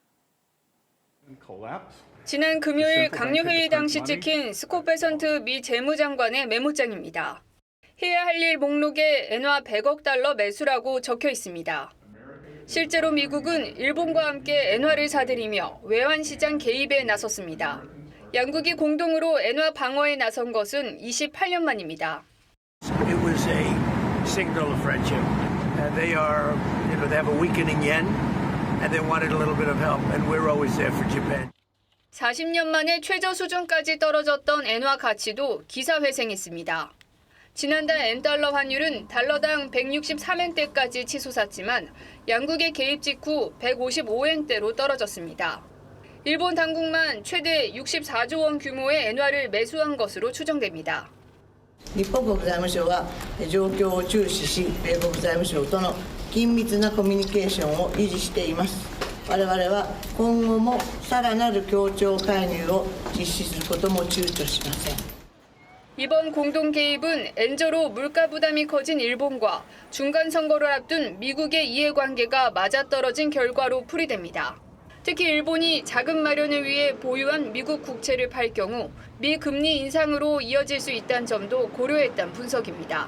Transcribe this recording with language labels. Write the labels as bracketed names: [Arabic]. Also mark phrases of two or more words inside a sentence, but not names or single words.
[Korean] 지난 금요일 강요회의 당시 찍힌 스콧 베선트 미 재무장관의 메모장입니다. 해야 할 일 목록에 엔화 100억 달러 매수라고 적혀 있습니다. 실제로 미국은 일본과 함께 엔화를 사들이며 외환시장 개입에 나섰습니다. 양국이 공동으로 엔화 방어에 나선 것은 28년 만입니다. [English] It was a signal of friendship. They have a weakening yen, and they wanted a little bit of help, and we're always there for Japan. [Korean] 40년 만에 최저 수준까지 떨어졌던 엔화 가치도 기사회생했습니다. 지난달 엔달러 환율은 달러당 163엔대까지 치솟았지만 양국의 개입 직후 155엔대로 떨어졌습니다. 일본 당국만 최대 64조 원 규모의 엔화를 매수한 것으로 추정됩니다. [Japanese] 日本国財務省は状況を注視し、米国財務省との緊密なコミュニケーションを維持しています。我々は今後もさらなる協調介入を実施することも躊躇しません。 [Korean] 이번 공동 개입은 엔저로 물가 부담이 커진 일본과 중간 선거를 앞둔 미국의 이해관계가 맞아떨어진 결과로 풀이됩니다. 특히 일본이 자금 마련을 위해 보유한 미국 국채를 팔 경우 미 금리 인상으로 이어질 수 있다는 점도 고려했다는 분석입니다.